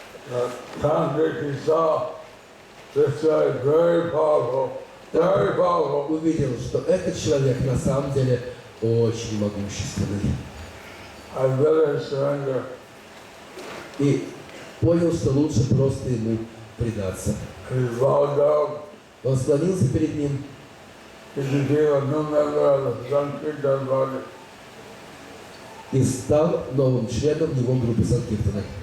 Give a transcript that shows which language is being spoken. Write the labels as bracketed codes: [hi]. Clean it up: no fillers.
[en] The tantric he saw, this guy is very powerful, very powerful. [ru] Увидел, что этот человек на самом деле очень могущественный. [en] I better surrender. [ru] И понял, что лучше просто ему предаться. [en] He bowed down. [ru] Он склонился перед ним [en] He became a new member of the Sankirtan body. [ru] и стал новым членом его группы Санкиртана.